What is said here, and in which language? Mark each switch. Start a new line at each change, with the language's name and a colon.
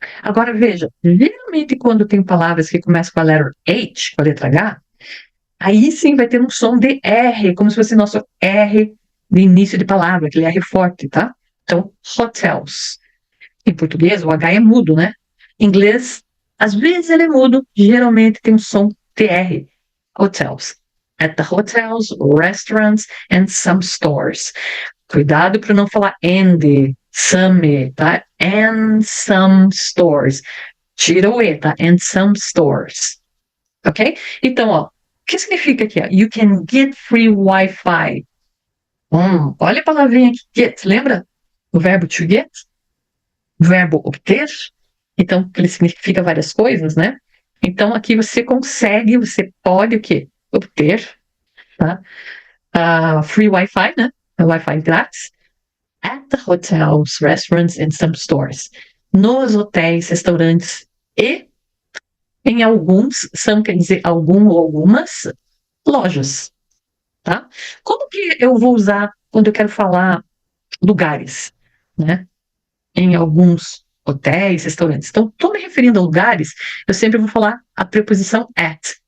Portuguese: Agora veja, geralmente quando tem palavras que começam com a letra H, com a letra H, aí sim vai ter um som de R, como se fosse nosso R de início de palavra, aquele R forte, tá? Então, hotels. Em português, o H é mudo, né? Em inglês, às vezes ele é mudo, geralmente tem um som TR.
English: Hotels. At the hotels, restaurants, and some stores.
Portuguese: Cuidado para não falar and, some, tá?
English: And some stores.
Portuguese: Tira o E, tá?
English: And some stores. Ok?
Portuguese: Então, ó, o que significa aqui? Ó?
English: You can get free Wi-Fi.
Portuguese: Olha a palavrinha aqui, get, lembra? O verbo to get? O verbo obter? Então, ele significa várias coisas, né? Então, aqui você pode o quê? Obter, tá? Free Wi-Fi, né? Wi-Fi grátis.
English: At the hotels, restaurants and some stores.
Portuguese: Nos hotéis, restaurantes e em alguns, some quer dizer algum ou algumas lojas, tá? Como que eu vou usar quando eu quero falar lugares, né? Em alguns hotéis, restaurantes. Então, estou me referindo a lugares, eu sempre vou falar a preposição at.